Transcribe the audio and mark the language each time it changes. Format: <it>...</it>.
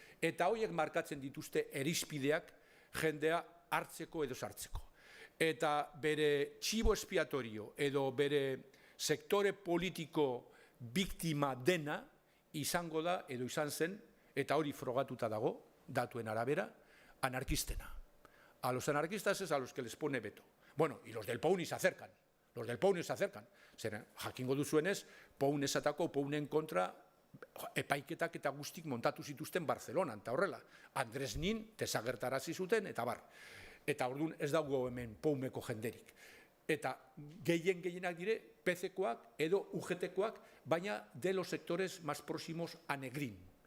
<eu>Eta horiek markatzen dituzte erizpideak jendea hartzeko edo sartzeko. Eta bere txibo espiatorio edo bere sektore politiko biktima dena izango da edo izan zen, eta hori frogatuta dago, datuen arabera, anarkistena.</eu> <es>A los anarquistas es a los que les pone veto. Bueno, y los del POUNI se acercan. Los del POUNI se acercan.</es> <eu>Zeren, jakingo duzuenez, POUN esatako, POUNen kontra epaiketak eta guztik montatu zituzten Barcelonan, eta horrela. Andres Nin desagertarazi zuten, eta bar. Eta orduan ez dago hemen POUNeko jenderik. Eta gehienak dire PC-koak edo UGT-koak, baina</eu> <es>de los sectores más próximos a Negrín.</es>